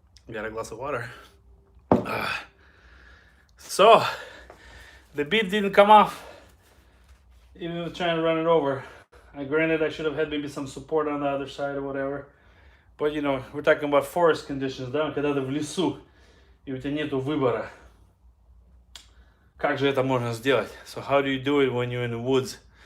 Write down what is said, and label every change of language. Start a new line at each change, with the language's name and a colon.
English: Got a glass of water. So, the bead didn't come off, even with trying to run it over. Granted, I should have had maybe some support on the other side or whatever. But, you know, we're talking about forest conditions, да?
Russian: Когда ты в лесу, и у тебя нету выбора. Как же это можно сделать?
English: So how do you do it when you're in the woods?